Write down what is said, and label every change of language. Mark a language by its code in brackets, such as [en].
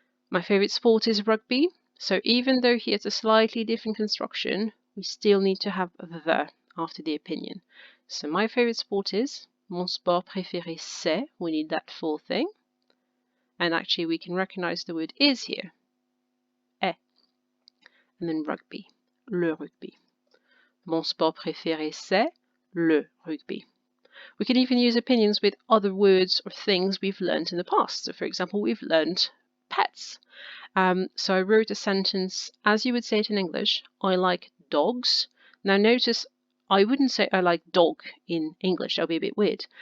[en] My favorite sport is rugby. So even though here it's a slightly different construction, we still need to have the after the opinion. So my favorite sport is, [fr] mon sport préféré c'est, [en] we need that full thing. And actually we can recognize the word is here. Est. And then rugby. [fr] Le rugby. Mon sport préféré c'est le rugby. [en] We can even use opinions with other words or things we've learned in the past. So for example, we've learned pets. So I wrote a sentence as you would say it in English, I like dogs. Now notice I wouldn't say I like dog in English, that would be a bit weird.